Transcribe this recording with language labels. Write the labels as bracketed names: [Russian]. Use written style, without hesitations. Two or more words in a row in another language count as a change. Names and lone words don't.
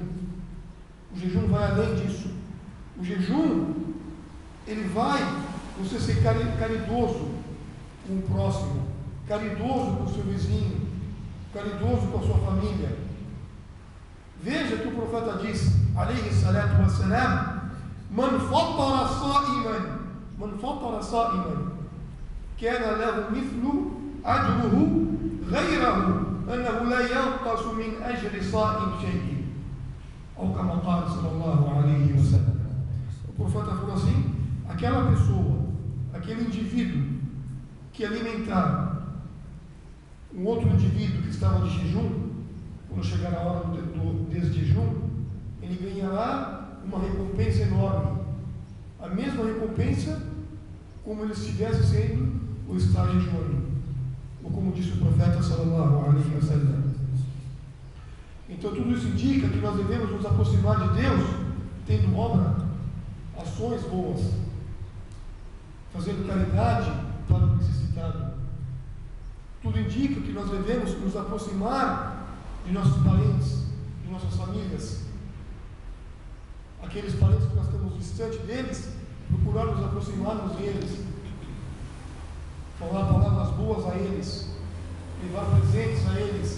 [Portuguese] O jejum vai além disso. O jejum, ele vai você ser caridoso com o próximo, caridoso com o seu vizinho, caridoso com a sua família. Veja que o profeta diz, [Arabic] عليه الصلاة والسلام من فطر صائما كان له مثل أجره غيره أنه لا ينقص من أجر صائم شيء أو كما قال صلى الله عليه وسلم. [Portuguese] O profeta falou assim: aquela pessoa, aquele indivíduo que alimentar um outro indivíduo que estava de jejum, quando chegar a hora desse jejum, ele ganhará uma recompensa enorme, a mesma recompensa como ele estivesse sendo ou está jejuando, ou como disse o profeta [Arabic] صلى الله عليه وسلم. [Portuguese] Então tudo isso indica que nós devemos nos aproximar de Deus tendo obra, ações boas, fazendo caridade para o necessitado. Tudo indica que nós devemos nos aproximar de nossos parentes, de nossas famílias, aqueles parentes que nós estamos distante deles, procurar nos aproximarmos deles, falar palavras boas a eles, levar presentes a eles.